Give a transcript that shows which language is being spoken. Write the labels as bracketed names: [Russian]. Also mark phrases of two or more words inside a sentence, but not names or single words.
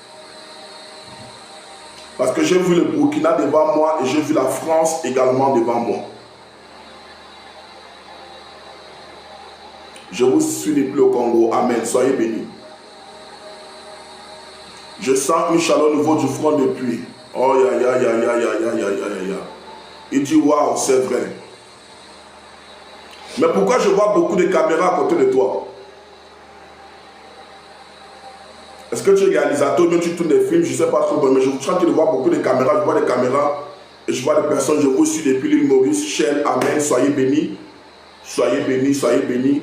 [French] Parce que j'ai vu le Burkina devant moi et j'ai vu la France également devant moi. Je vous suis depuis le Congo. Amen. Soyez bénis. Je sens une chaleur au niveau du front depuis. Oh, ya, ya, ya, ya, ya, ya, ya, ya, ya. Il dit, waouh, c'est vrai. Mais pourquoi je vois beaucoup de caméras à côté de toi? Est-ce que tu es réalisateur, même tu tournes des films, je ne sais pas trop, mais je suis en train de voir beaucoup de caméras, je vois des caméras, et je vois des personnes, je vous suis depuis l'île Maurice, Shell, Amen, soyez bénis, soyez bénis, soyez bénis.